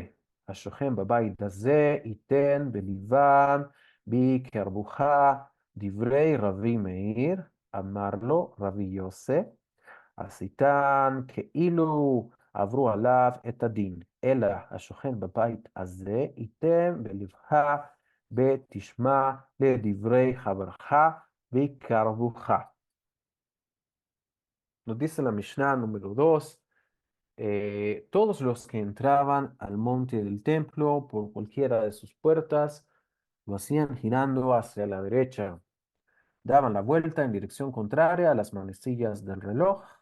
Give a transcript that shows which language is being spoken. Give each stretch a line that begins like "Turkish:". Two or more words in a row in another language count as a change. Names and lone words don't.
Hebrew: השוכן בבית הזה ייתן בליבם בקרבך דברי רבי מאיר, אמר לו רבי יוסף, עשיתן כאילו עברו עליו את הדין, אלא השוכן בבית הזה ייתן בלבך ותשמע לדברי חברך ויקרבוך.
Spanish: Nos dice la Mishnah número 2, todos los que entraban al monte del templo por cualquiera de sus puertas lo hacían girando hacia la derecha, daban la vuelta en dirección contraria a las manecillas del reloj